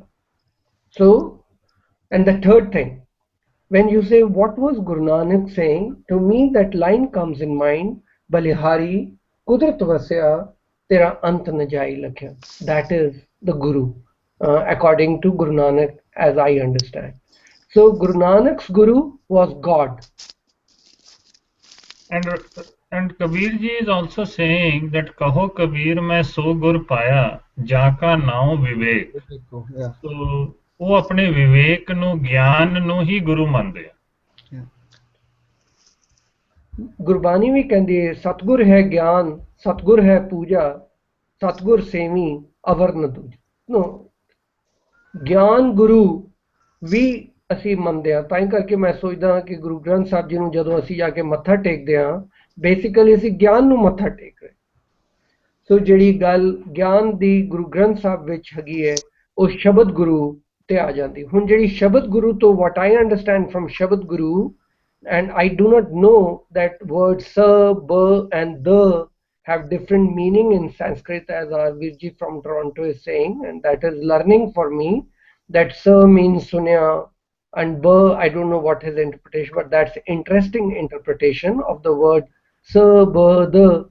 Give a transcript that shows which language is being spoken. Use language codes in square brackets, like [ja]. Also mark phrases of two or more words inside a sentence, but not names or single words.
[en] So, and the third thing, when you say what was Guru Nanak saying, to me that line comes in mind, [pa] ਬਲਿਹਾਰੀ ਕੁਦਰਤਿ ਵਸਿਆ ਤੇਰਾ ਅੰਤੁ ਨ ਜਾਈ ਲਖਿਆ. [en] That is the Guru, according to Guru Nanak, as I understand. So Guru Nanak's Guru was God. And Kabir ji is also saying that [hi] कहो कबीर मैं सो गुर पाया जाका नाम विवेक. [pa] So ਉਹ ਆਪਣੇ ਵਿਵੇਕ ਨੂੰ ਗਿਆਨ ਨੂੰ ਹੀ ਗੁਰੂ ਮੰਨਦੇ ਆ. ਗੁਰਬਾਣੀ ਵੀ ਕਹਿੰਦੀ ਹੈ ਸਤਗੁਰ ਹੈ ਗਿਆਨ ਸਤਗੁਰ ਹੈ ਪੂਜਾ ਸਤਗੁਰ ਸੇਵੀ ਅਵਰ ਨ ਦੂਜ. ਨੋ ਗਿਆਨ ਗੁਰੂ ਵੀ ਅਸੀਂ ਮੰਨਦੇ ਹਾਂ. ਤਾਂ ਹੀ ਕਰਕੇ ਮੈਂ ਸੋਚਦਾ ਹਾਂ ਕਿ ਗੁਰੂ ਗ੍ਰੰਥ ਸਾਹਿਬ ਜੀ ਨੂੰ ਜਦੋਂ ਅਸੀਂ ਜਾ ਕੇ ਮੱਥਾ ਟੇਕਦੇ ਹਾਂ, ਬੇਸਿਕਲੀ ਅਸੀਂ ਗਿਆਨ ਨੂੰ ਮੱਥਾ ਟੇਕ ਰਹੇ. ਸੋ ਜਿਹੜੀ ਗੱਲ ਗਿਆਨ ਦੀ ਗੁਰੂ ਗ੍ਰੰਥ ਸਾਹਿਬ ਵਿੱਚ ਹੈਗੀ ਹੈ, ਉਹ ਸ਼ਬਦ ਗੁਰੂ ਤੇ ਆ ਜਾਂਦੀ. ਹੁਣ ਜਿਹੜੀ ਸ਼ਬਦ ਗੁਰੂ ਤੋਂ [en] what I understand from [pa] ਸ਼ਬਦ ਗੁਰੂ, [en] and I do not know that words sa, ba and the have different meaning in Sanskrit, as our Virji from Toronto is saying, and that is learning for me. That sa means sunya and ba, I don't know what his interpretation, but that's interesting interpretation of the word sa, ba, the.